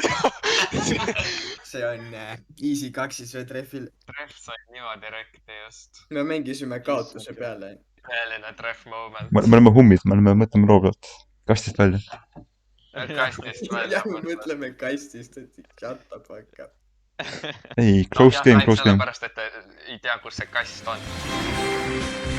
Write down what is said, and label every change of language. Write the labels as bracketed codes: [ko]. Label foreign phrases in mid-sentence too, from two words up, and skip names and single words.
[et] see on Easy 2 trehvil . trehv sai niimoodi rekti just . me mängisime kaotuse peale . tõeline trehv moment . me oleme hummid , me oleme , mõtleme loo pealt . kastist välja . kastist välja . jah , me mõtleme kastist , et [en] shut the fuck up . ei , close game , close game . [et] sellepärast , et ta ei tea , kus see kast on .